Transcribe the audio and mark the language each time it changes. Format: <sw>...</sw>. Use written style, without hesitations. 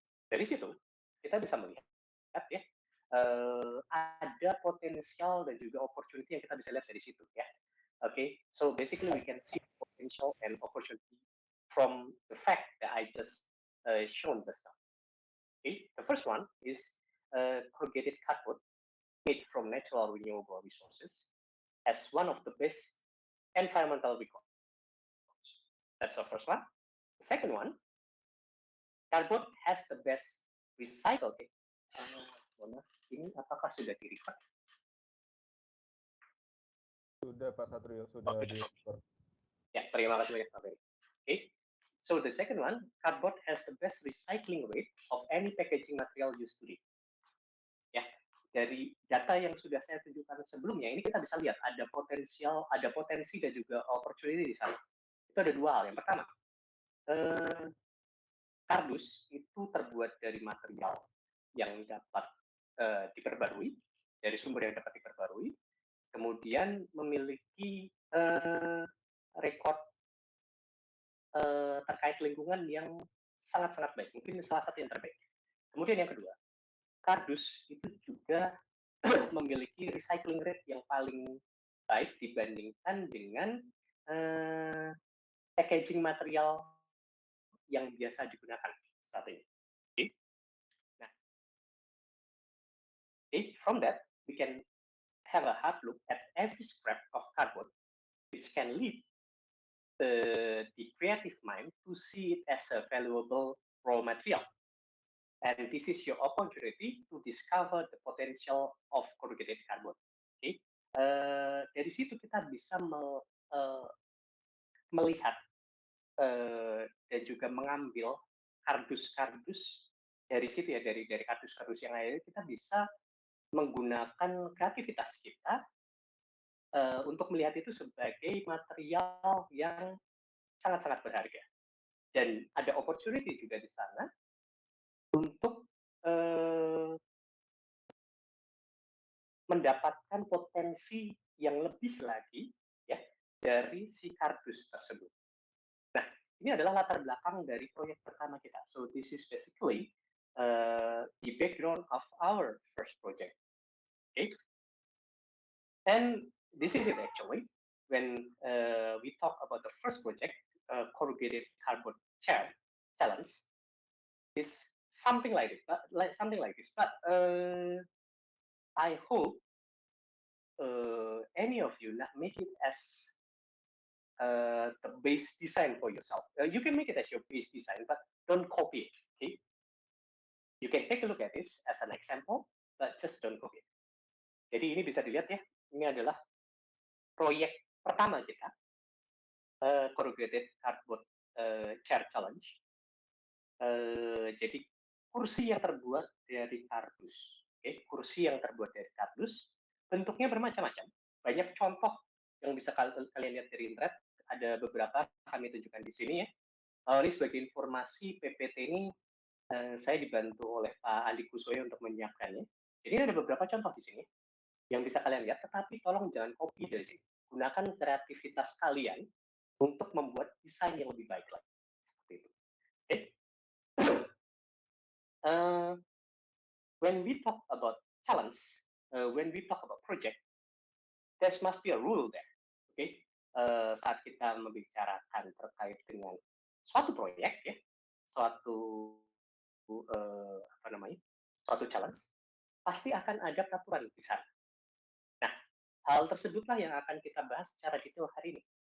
<id>Dari situ kita bisa melihat ya ada potensial dan juga opportunity yang kita bisa lihat dari situ ya.</id> <en>Okay, so basically we can see potential and opportunity from the fact that I just shown just now. Okay, the first one is corrugated cardboard made from natural renewable resources as one of the best environmental records. That's the first one. The second one, cardboard has the best recycle.</en> <id>Ini apakah sudah di-record? Sudah Pak Satrio, sudah di-record. Ya, terima kasih banyak Pak Ferry. Okay.</id> <en>So the second one, cardboard has the best recycling rate of any packaging material used today.</en> <id>Ya, dari data yang sudah saya tunjukkan sebelumnya, ini kita bisa lihat ada potensi dan juga opportunity di sana. Itu ada dua hal. Yang pertama, kardus itu terbuat dari material yang dapat diperbarui, dari sumber yang dapat diperbarui, kemudian memiliki rekod terkait lingkungan yang sangat-sangat baik, mungkin salah satu yang terbaik. Kemudian yang kedua, kardus itu juga memiliki</id> <en>recycling rate</en> <id>yang paling baik dibandingkan dengan</id> <en>packaging material</en> <id>yang biasa digunakan saat ini.</id> <en>Okay. Nah, okay, from that we can have a hard look at every scrap of cardboard, which can lead the creative mind to see it as a valuable raw material. And this is your opportunity to discover the potential of corrugated cardboard. Okay?</en> <id>Dari situ kita bisa melihat dan juga mengambil kardus-kardus dari situ ya, dari kardus-kardus yang lain, kita bisa menggunakan kreativitas kita untuk melihat itu sebagai material yang sangat-sangat berharga. Dan ada opportunity juga di sana untuk mendapatkan potensi yang lebih lagi ya dari si kardus tersebut. Nah, ini adalah latar belakang dari proyek pertama kita.</id> <en>So this is basically the background of our first project. Okay, and this is it actually. When we talk about the first project, corrugated cardboard challenge, is something like this. But I hope any of you not make it as the base design for yourself. You can make it as your base design, but don't copy it. Okay, you can take a look at this as an example, but just don't copy it.</en> <id>Jadi ini bisa dilihat ya, ini adalah proyek pertama kita,</id> <en>corrugated cardboard chair challenge.</en> <id>Jadi kursi yang terbuat dari kardus, kursi yang terbuat dari kardus, bentuknya bermacam-macam. Banyak contoh yang bisa kalian lihat dari internet. Ada beberapa kami tunjukkan di sini ya. Ini sebagai informasi, PPT ini saya dibantu oleh Pak Andi Kusoyo untuk menyiapkannya. Jadi ada beberapa contoh di sini yang bisa kalian lihat, tetapi tolong jangan copy dari sini. Gunakan kreativitas kalian untuk membuat desain yang lebih baik lagi. Seperti itu. Okay?</id> <en>When we talk about challenge, when we talk about project, there must be a rule there. Okay?</en> <id>Saat kita membicarakan terkait dengan suatu proyek, ya, suatu challenge, pasti akan ada peraturan di sana. Nah, hal tersebutlah yang akan kita bahas secara detail hari ini.</id>